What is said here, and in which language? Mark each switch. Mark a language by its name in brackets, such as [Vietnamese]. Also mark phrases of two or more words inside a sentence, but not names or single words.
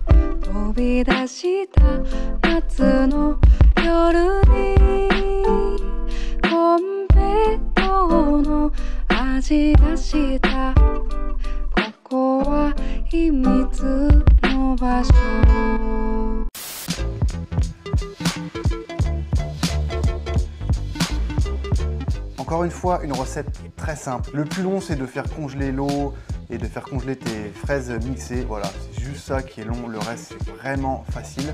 [Japanese] 飛び出した夏の夜に。の味がしたここは秘密の場所 [French] Encore une fois, une recette très simple. Le plus long, c'est de faire congeler l'eau et de faire congeler tes fraises mixées. Voilà, c'est juste ça qui est long. Le reste, c'est vraiment facile.